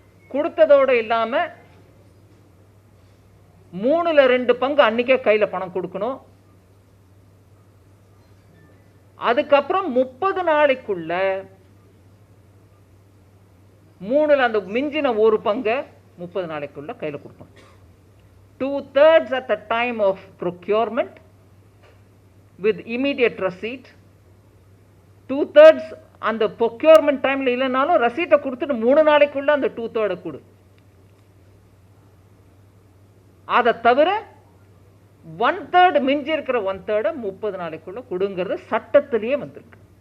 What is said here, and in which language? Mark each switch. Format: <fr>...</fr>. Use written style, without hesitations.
<ta>கொடுத்ததோடு இல்லாமல் 3/2 பங்கு அன்றைக்கே கையில் பணம் கொடுக்கணும். அதுக்கப்புறம் 30 நாளைக்குள்ள 3 அந்த மிஞ்சின 1 பங்கை 30 நாளைக்குள்ள கையில் கொடுக்கணும்.</ta> <en>2/3 at the time of procurement with immediate receipt.</en> <ta>2/3 அந்த ப்ரொக்யூர்மெண்ட் டைமில் இல்லைனாலும் ரசீட்டை கொடுத்துட்டு 3 நாளைக்குள்ள அந்த 2/3 கொடு. அதை தவிர 1/3 மிஞ்சி இருக்கிற 1/3 30 நாளைக்குள்ள கொடுங்கிறது சட்டத்திலேயே வந்திருக்கு.</ta>